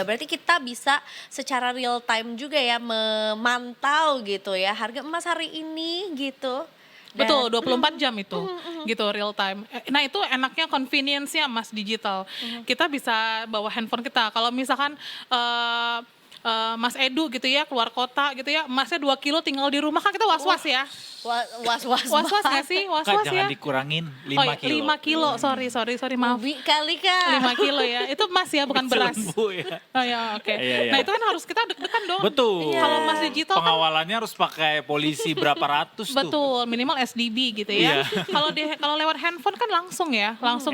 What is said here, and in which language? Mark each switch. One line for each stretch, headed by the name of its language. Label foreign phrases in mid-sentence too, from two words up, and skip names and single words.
Indonesian: Berarti kita bisa secara
English: real time
Indonesian: juga ya memantau gitu ya harga emas hari ini gitu. Betul, 24 jam itu, gitu
English: real time.
Indonesian: Nah itu enaknya convenience-nya emas digital. Kita bisa bawa handphone kita. Kalau misalkan Mas Edu gitu ya keluar kota gitu ya, emasnya 2 kilo tinggal di rumah kan kita was-was ya. Was-was Was-was nggak sih? Kak Was-was jangan ya. dikurangin 5 Oh, iya, kilo. 5 kilo, sorry maaf. Ubi kali Kak. 5 kilo ya, itu emas ya bukan beras. Bu, ya. Oh ya oke. Iya. Nah itu kan harus kita deg-degan dong. Betul. Kalau emas digital kan Pengawalannya harus pakai polisi berapa ratus tuh. betul, minimal SDB gitu ya. Kalau lewat handphone kan langsung ya, langsung